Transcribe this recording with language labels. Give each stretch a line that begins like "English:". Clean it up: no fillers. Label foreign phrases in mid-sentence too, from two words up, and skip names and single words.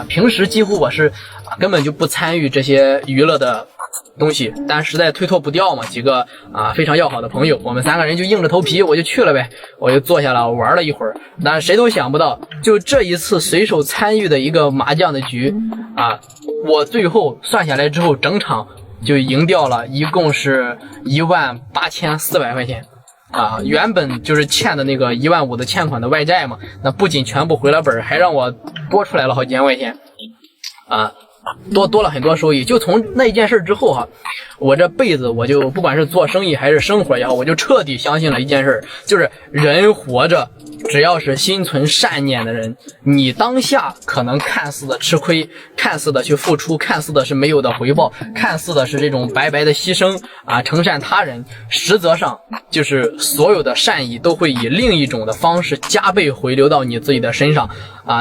Chinese: 平時幾乎我是根本就不參與這些娛樂的東西，但實在推脫不掉嘛，幾個非常要好的朋友，我們3個人就硬着頭皮我就去了唄，我就坐下了玩了一會兒。但是誰都想不到，就這一次隨手參與的一個麻將的局啊，我最後算下來之後，整場就贏掉了，一共是18400塊錢啊！原本就是欠的那個15000的欠款的外債嘛，那不僅全部回了本，還讓我多出來了好幾千塊錢啊！多了很多收益。就從那一件事之後哈，我這輩子我就不管是做生意還是生活也好，我就徹底相信了一件事，就是人活着只要是心存善念的人，你當下可能看似的吃虧，看似的去付出，看似的是没有的回報，看似的是這種白白的犧牲啊，承善他人，實則上就是所有的善意都會以另一種的方式加倍回流到你自己的身上啊。